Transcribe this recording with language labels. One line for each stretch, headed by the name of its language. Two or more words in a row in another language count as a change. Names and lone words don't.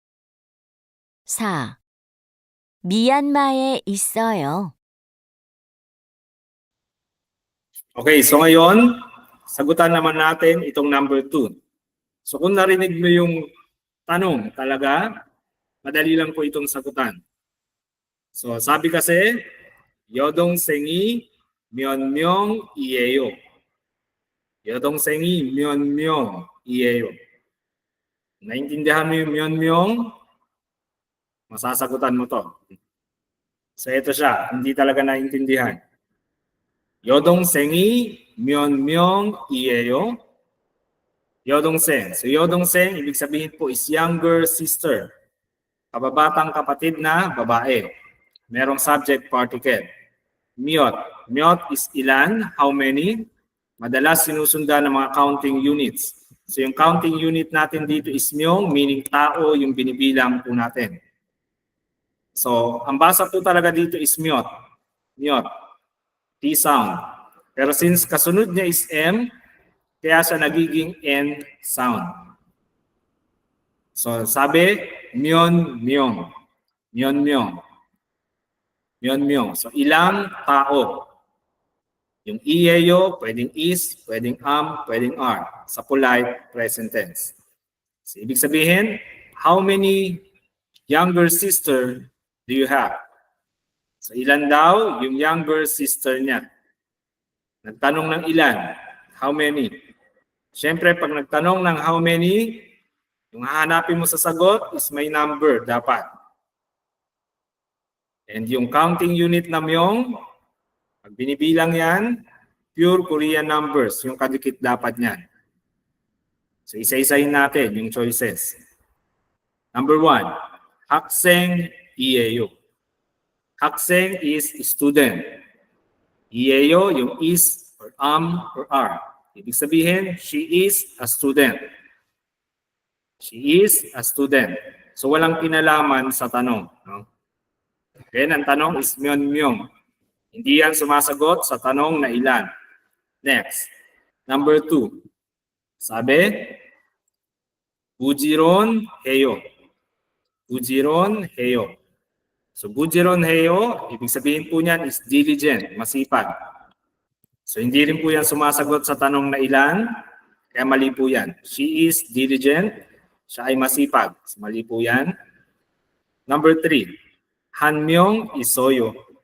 Korean: 4. 미얀마에 있어요.
English: Okay, so
Filipino: ngayon, sagutan naman natin itong number 2. So kung narinig mo yung tanong talaga, madali lang po itong sagutan. So sabi kasi,
Korean: 여동생이 몇 명이에요. 여동생이 몇 명이에요.
Filipino: 나인tindihan mo yung 몇 명, masasagutan mo to. So ito siya, hindi talaga naintindihan.
Korean: 여동생이 몇 명이에요. 여동생. So 여동생,
Filipino: ibig sabihin po is
English: younger sister.
Filipino: Kababatang kapatid na babae. Merong
English: subject particle.
Filipino: 몇. 몇 is ilan,
English: how many.
Filipino: Madalas sinusundan ng mga
English: counting units.
Filipino: So yung
English: counting unit
Filipino: natin dito is myong, meaning tao yung binibilang po natin. So ang basa po talaga dito is 몇.
Korean: 몇.
English: T sound.
Filipino: Pero since kasunod niya is M, kaya siya nagiging
English: N sound.
Filipino: So sabi,
Korean: 면, 명. 면, 명. 면, 명.
Filipino: So ilang tao. Yung iyeyo, pwedeng is, pwedeng pwedeng are. Sa
English: polite present tense.
Filipino: So ibig sabihin,
English: how many younger sister do you have?
Filipino: So ilan daw yung
English: younger sister
Filipino: niya? Nagtanong ng ilan?
English: How many?
Filipino: Siyempre, pag nagtanong ng
English: how many,
Filipino: yung hahanapin mo sa sagot is may number dapat. And yung
English: counting unit
Filipino: na Myong, pag binibilang yan,
English: pure Korean numbers,
Filipino: yung kadikit dapat niyan. So isa-isahin natin yung choices.
English: Number 1,
Korean: 학생 이에요.
English: 학생 is student. 이에요, yung is or or are.
Filipino: Ibig sabihin,
English: she is a student. She is a student.
Filipino: So walang kinalaman sa tanong. No? Then ang tanong is Myong. Hindi yan sumasagot sa tanong na ilan.
English: Next. Number 2. Sabi,
Korean: 부지런 해요. 부지런 해요.
Filipino: So bujiron heyo, ibig sabihin po niyan
English: is diligent,
Filipino: masipag. So hindi rin po yan sumasagot sa tanong na ilan, kaya mali po yan.
English: She is diligent,
Filipino: siya ay masipag. So mali po yan.
English: Number 3,
Korean: 한명 있어요.